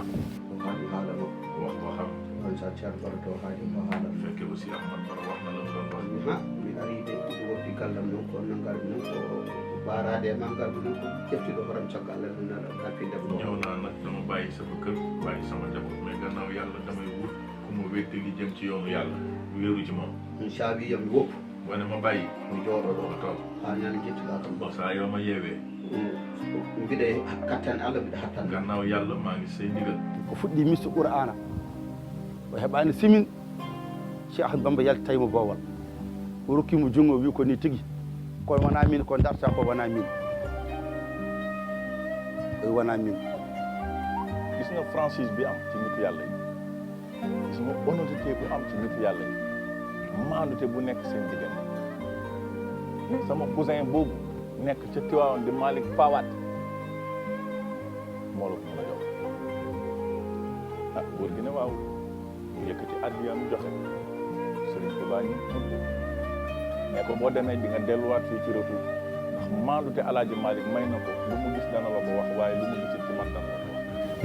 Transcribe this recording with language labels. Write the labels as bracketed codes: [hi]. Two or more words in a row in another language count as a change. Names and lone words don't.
[ff] haala makko [wo] wax waxam [ff] on sa ceerno Bara to haali ko haala [wo] bu fekkee aussi Ahmad Bara wax na la mu doon wax. [ff] ha mi ari de ɗum woddi gallam noon ko nangarmi noon ko baarade e ma ngarmi noon ko ƴeftiɗo horam caggal Allah ɗum naɗa hakkille ɗum [wo] ñëw naa nag dama bàyyi sama kër bàyyi sama njaboot mais gannaaw yàlla damay wut ku ma wétti li jëm ci yoonu yàlla wéeru ci moom. [ff] min saabiyam mi woppu [wo] wane ma bàyyi [ff] mi jooɗo ɗo [wo] ma toog [ff] ha ñande jettiɗa kam [wo] bon saa yoo ma yeewee [ff] mbiɗa kattane Allah mbiɗa hattan [wo] gannaaw yàlla maa ngi say ndigal. [ff] ko fuɗɗi misto Qur'ana o heɓani simin Cheikh Ahmadou Bamba yalti tawimo boowal o rokkimo jungo wi ko ni tigui kono wona min ko darta ko wona min oy wona min [wo] gis nga franchise bi am ci nitu yàlla yi gis nga honnêteté bu am ci nitu yàlla yi maandute bu nekk seen diggante sama cousin boobu nekk ca Tiwaawan di Malick Fawat moo la ko mën a jox ah góor gi ne waaw mu yëkkati addiyam joxe Sëriñ Tuubaa ñu mais ko boo demee di nga delluwaat fii ci retour ndax maandute Alaaji Malick may na ko lu mu gis dana la ko wax waaye lu mu gisit ci man dana la ko wax.